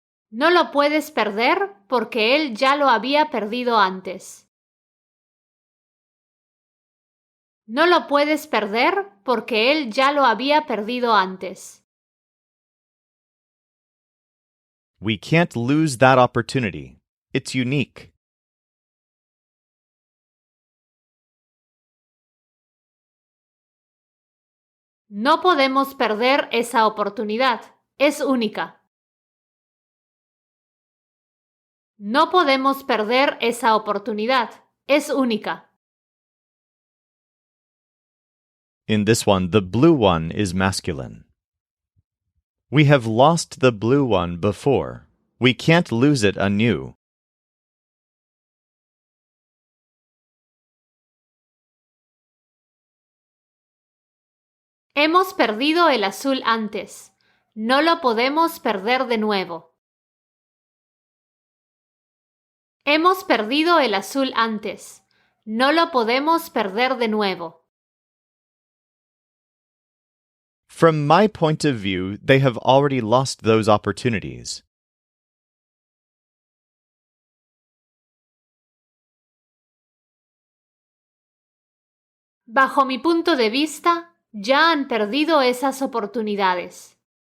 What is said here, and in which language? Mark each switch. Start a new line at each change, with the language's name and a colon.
Spanish: No lo puedes perder porque él ya lo había perdido antes. No lo puedes perder porque él ya lo había perdido antes.
English: We can't lose that opportunity. It's unique.
Spanish: No podemos perder esa oportunidad. Es única. No podemos perder esa oportunidad. Es única.
English: In this one, the blue one is masculine. We have lost the blue one before. We can't lose it anew.
Spanish: Hemos perdido el azul antes. No lo podemos perder de nuevo. Hemos perdido el azul antes. No lo podemos perder de nuevo.
English: From my point of view, they have already lost those opportunities.
Spanish: Bajo mi punto de vista, ya han perdido esas oportunidades.